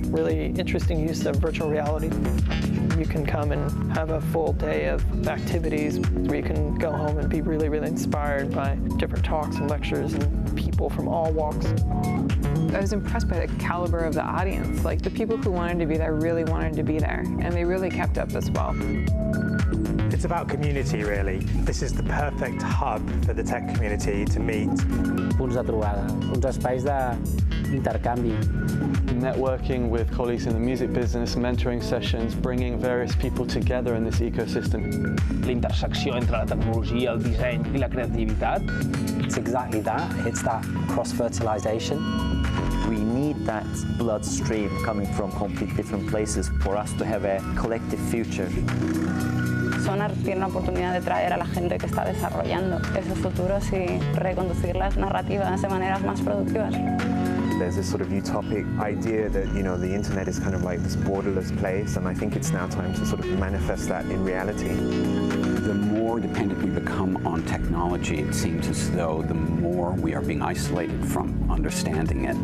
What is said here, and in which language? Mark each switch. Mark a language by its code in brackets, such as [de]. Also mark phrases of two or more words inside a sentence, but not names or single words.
[en] Really interesting use of virtual reality. You can come and have a full day of activities where you can go home and be really, really inspired by different talks and lectures and people from all walks. I was impressed by the caliber of the audience. Like, the people who wanted to be there really wanted to be there, and they really kept up as well. It's about community, really. This is the perfect hub for the tech community to meet. [ca] Punts de trobada, uns espais d'intercanvi. [en] Networking with colleagues in the music business, mentoring sessions, bringing various people together in this ecosystem. [ca] L'intersecció entre la tecnologia, el disseny i la creativitat. [en] It's exactly that. It's that cross-fertilization. We need that bloodstream coming from completely different places for us to have a collective future. [es] Sonar tiene la oportunidad de traer a la gente que está desarrollando esos futuros y reconducir las narrativas de maneras más productivas. [en] There's this sort of utopic idea that, you know, the internet is kind of like this borderless place, and I think it's now time to sort of manifest that in reality. The more dependent we become on technology, it seems as though the more we are being isolated from understanding it.